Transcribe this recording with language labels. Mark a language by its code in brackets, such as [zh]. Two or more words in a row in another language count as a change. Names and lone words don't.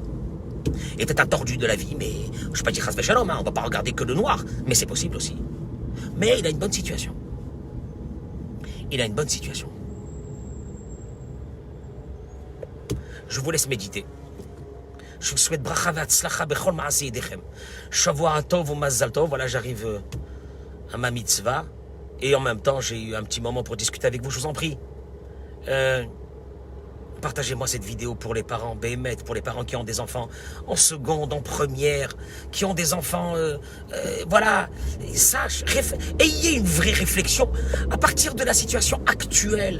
[fr] Il est peut-être un tordu de la vie, mais je ne vais pas dire [he] חס ושלום, [fr] hein, on ne va pas regarder que le noir, mais c'est possible aussi. Mais il a une bonne situation. Il a une bonne situation. Je vous laisse méditer. Je vous souhaite [he] ברכה והצלחה בכל מעשה ידיכם. שבוע טוב ומזל טוב. [fr] Voilà, j'arrive à ma mitzvah. Et en même temps, j'ai eu un petit moment pour discuter avec vous. Je vous en prie. Partagez-moi cette vidéo pour les parents, Béhémet, pour les parents qui ont des enfants en seconde, en première, qui ont des enfants, voilà, ayez une vraie réflexion à partir de la situation actuelle.